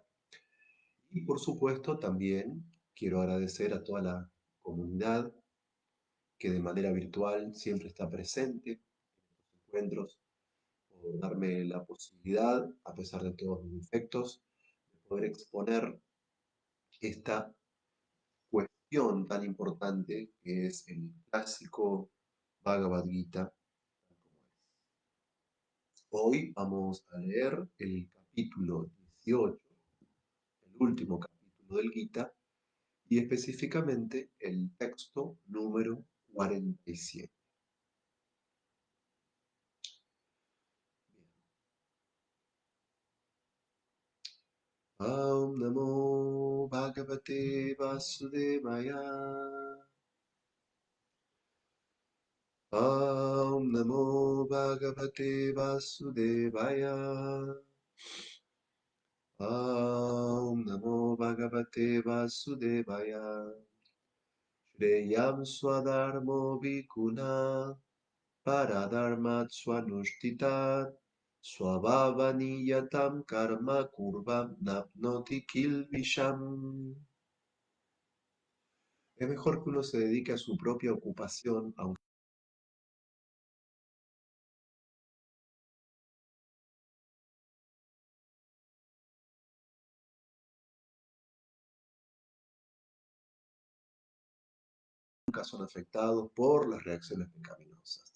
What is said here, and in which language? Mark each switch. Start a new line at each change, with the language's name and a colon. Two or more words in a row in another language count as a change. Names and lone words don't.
Spanish: Y por supuesto, también quiero agradecer a toda la comunidad que de manera virtual siempre está presente en estos encuentros, por darme la posibilidad, a pesar de todos mis defectos, de poder exponer esta cuestión tan importante que es el clásico Bhagavad Gita, tal como es. Hoy vamos a leer el capítulo 18, el último capítulo del Gita, y específicamente el texto número 47.
Sanskrit: Om Namo Bhagavate Vasudevaya. Om Namo Bhagavate Vasudevaya. Om Namo Bhagavate Vasudevaya. Shreyam Swadharmo Bhikkhuna Paradharmat Swanushtitat Swabhavaniyatam Karma Kurvam Napnoti Kilvisham.
Spanish: Es mejor que uno se dedique a su propia ocupación, aunque nunca son afectados por las reacciones pecaminosas.